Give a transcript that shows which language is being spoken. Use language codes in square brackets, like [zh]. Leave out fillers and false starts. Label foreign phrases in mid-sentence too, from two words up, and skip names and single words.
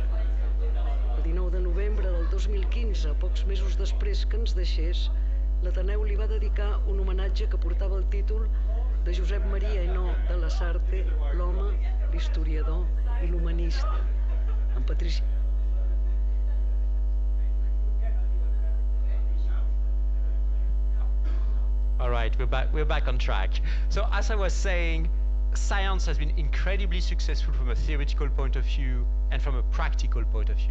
[ca] El 19 de novembre del 2015, pocs mesos després que ens deixés, l'Ateneu li va dedicar un homenatge que portava el títol de Josep Maria Eno de la Sarte, l'home, l'historiador i l'humanista. En Patrici. [en] All right, we're back on track. So as I was saying, science has been incredibly successful from a theoretical point of view and from a practical point of view.